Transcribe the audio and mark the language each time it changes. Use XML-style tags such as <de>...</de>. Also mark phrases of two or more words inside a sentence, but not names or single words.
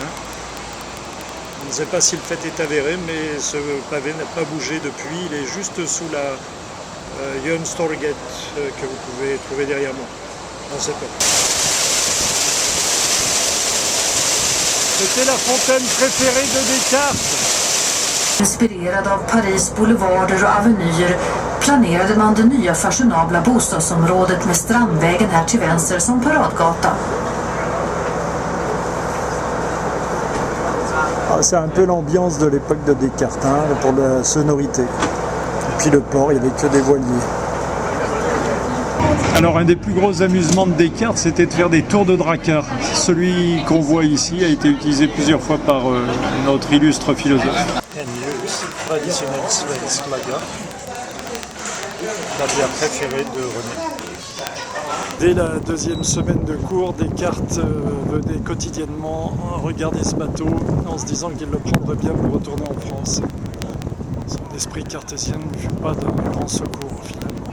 <fr>On ne sait pas si le fait est avéré, mais ce pavé n'a pas bougé depuis. Il est juste sous la Youngstorget que vous pouvez trouver derrière moi. On ne sait pas. C'était la fontaine préférée de Descartes.</fr> <sv>Inspirerad av Paris boulevarder och avenyer planerade man det nya fashionabla bostadsområdet med Strandvägen här till vänster som paradgata.</sv> <fr>Ah, c'est un peu l'ambiance de l'époque de Descartes, hein, pour la sonorité. Et puis le port, il n'y avait que des voiliers. Alors un des plus gros amusements de Descartes, c'était de faire des tours de dracard. Celui qu'on voit ici a été utilisé plusieurs fois par notre illustre philosophe.</fr> <sv>Traditionnel svensk flagga,</sv> <fr>la bière préférée de René. Dès la deuxième semaine de cours, Descartes venait quotidiennement regarder ce bateau en se disant qu'il le prendrait bien pour retourner en France. Son esprit cartésien ne fut pas d'un grand secours finalement.</fr>